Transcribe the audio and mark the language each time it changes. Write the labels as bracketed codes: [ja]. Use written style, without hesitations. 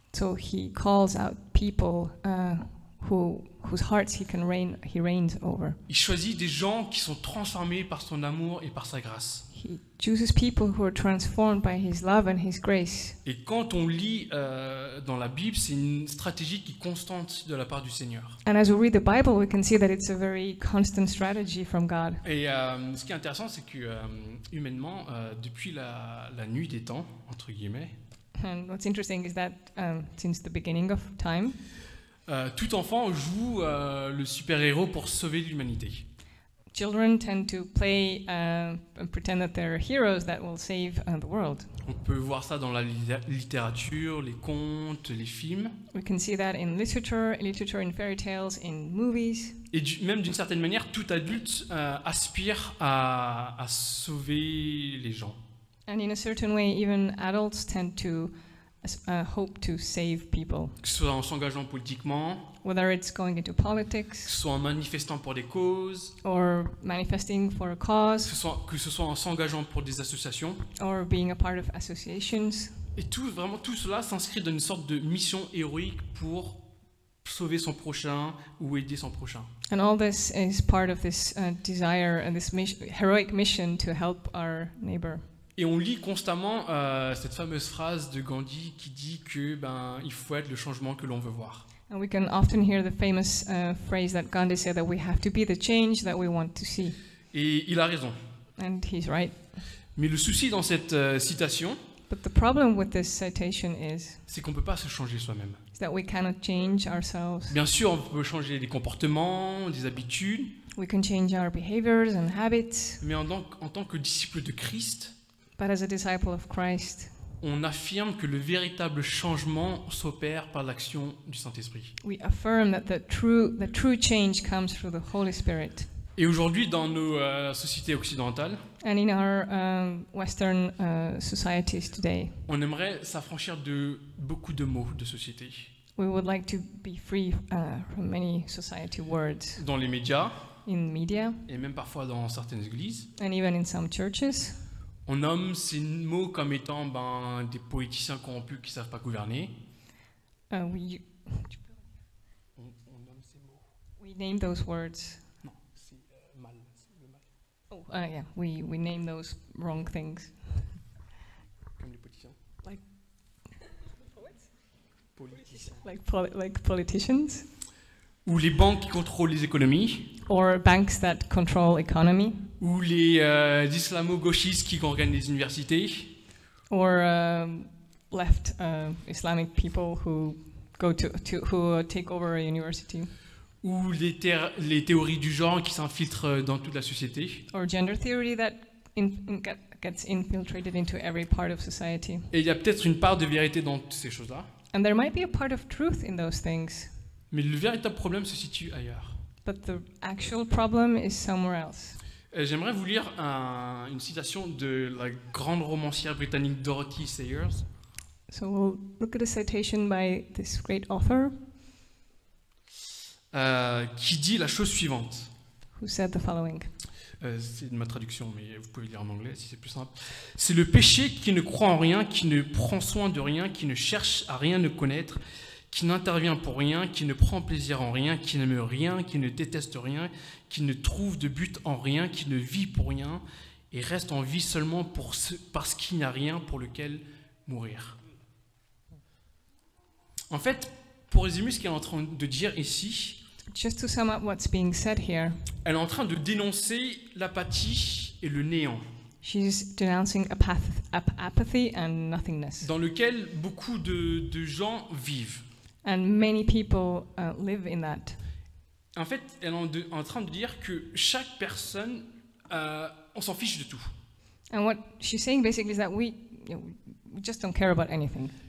[en] So he calls out people whose hearts he reigns over. [fr] Il choisit des gens qui sont transformés par son amour et par sa grâce. [en] He chooses people who are transformed by his love and his grace. [fr] Et quand on lit dans la Bible, c'est une stratégie qui est constante de la part du Seigneur. [en] And as we read the Bible, we can see that it's a very constant strategy from God. [fr] Et ce qui est intéressant, c'est que humainement, depuis la nuit des temps, entre guillemets, [en] And what's interesting is that since the beginning of time, [fr] tout enfant joue le super-héros pour sauver l'humanité. [en] children tend to play and pretend that they're heroes that will save the world. [fr] On peut voir ça dans la littérature, les contes, les films. [en] We can see that in literature in fairy tales, in movies. [fr] Et même d'une certaine manière, tout adulte aspire à sauver les gens. [en] And in a certain way, even adults tend to hope to save people, [fr] Que ce soit en s'engageant politiquement, [en] whether it's going into [fr] que [en] politics [fr] ce soit en manifestant pour des causes, [en] or manifesting for a cause [fr] que ce soit en s'engageant pour des associations. [en] or being a part of associations. [fr] Et tout cela s'inscrit dans une sorte de mission héroïque pour sauver son prochain ou aider son prochain. [en] And all this is part of this desire and this heroic mission to help our neighbor. [fr] Et on lit constamment cette fameuse phrase de Gandhi qui dit que il faut être le changement que l'on veut voir. [en] And we can often hear the famous phrase that Gandhi said that we have to be the change that we want to see. [fr] Et il a raison. [en] And he's right. [fr] Mais le souci dans cette citation, [en] But the problem with this citation [fr] c'est qu'on ne peut pas se changer soi-même. [en] is that we cannot change ourselves. [fr] Bien sûr, on peut changer des comportements, des habitudes, [en] We can change our behaviors and habits, [fr] mais en tant que disciple de Christ, [en] but as a disciple of Christ, [fr] on affirme que le véritable changement s'opère par l'action du Saint-Esprit. [en] we affirm that the true change comes through the Holy Spirit. [fr] Et aujourd'hui, dans nos sociétés occidentales, [en] And in our Western societies today, [fr] on aimerait s'affranchir de beaucoup de mots de société. [en] we would like to be free from many society words [fr] Dans les médias, [en] in media [fr] et même parfois dans certaines églises, [en] and even in some churches. [fr] on nomme ces mots comme étant des politiciens corrompus qui ne savent pas gouverner. [en] We [fr] On nomme ces mots. [en] we name those words. [fr] Non, c'est mal. C'est le mal. [en] Oh, yeah, we name those wrong things. [fr] Comme les politiciens. [en] Like- [fr] Politiciens. [en] Like politicians [fr] Ou les banques qui contrôlent les économies. [en] or banks that control economy [fr] Ou les islamo-gauchistes qui organisent les universités. [en] or left Islamic people who go who take over a university [fr] Ou les théories du genre qui s'infiltrent dans toute la société. [en] or gender theory that gets infiltrated into every part of society. [fr] Et il y a peut-être une part de vérité dans toutes ces choses-là. [en] And there might be a part of truth in those things, [fr] Mais le véritable problème se situe ailleurs. [en] but the actual problem is somewhere else. [fr] J'aimerais vous lire une citation de la grande romancière britannique Dorothy Sayers. [en] So we'll look at a citation by this great author [fr] Qui dit la chose suivante. [en] who said the following. [fr] C'est de ma traduction, mais vous pouvez lire en anglais si c'est plus simple. C'est le péché qui ne croit en rien, qui ne prend soin de rien, qui ne cherche à rien ne connaître, qui n'intervient pour rien, qui ne prend plaisir en rien, qui n'aime rien, qui ne déteste rien, qui ne trouve de but en rien, qui ne vit pour rien et reste en vie seulement parce qu'il n'y a rien pour lequel mourir. En fait, pour résumer ce qu'elle est en train de dire ici, [en] Just to sum up what's being said here, [fr] elle est en train de dénoncer l'apathie et le néant, [en] she's denouncing apathy and nothingness. [fr] dans lequel beaucoup de gens vivent. [en] And many people live in that. [fr] En fait, elle est en train de dire que chaque personne, on s'en fiche de tout. [en] And what she's saying basically is that we just don't care about anything.